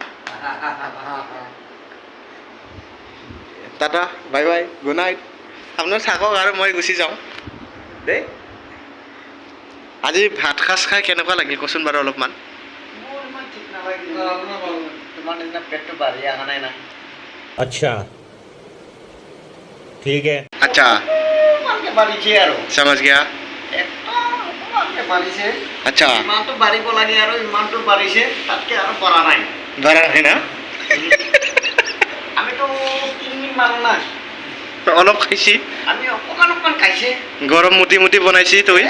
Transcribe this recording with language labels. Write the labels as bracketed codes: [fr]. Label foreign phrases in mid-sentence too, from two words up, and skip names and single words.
[en] tata bye bye good night [as] আপোনাৰ থাকক আৰু মই গুচি যাওঁ দেই আজি ভাত সাজ খাই কেনেকুৱা লাগিল কচোন বাৰু অলপমান মোৰ ইমান ঠিক নালাগিল তোমাৰ নিচিনা পেটটো বাঢ়ি অহা নাই না [hi] अच्छा ठीक है [as] আচ্ছা অকণমানকে বাঢ়িছে আৰু [hi] समझ गया [as] একদম অকণমানকে বাঢ়িছে আচ্ছা ইমানটো বাঢ়িব লাগে আৰু ইমানটো বাঢ়িছে তাতকৈ আৰু পৰা নাই বাঢ়া নাই না আমিতো 3 দিন মানুহ না অলপ খাইছি আমি অকণমান খাইছে গৰম মুটি মুটি বনাইছি তই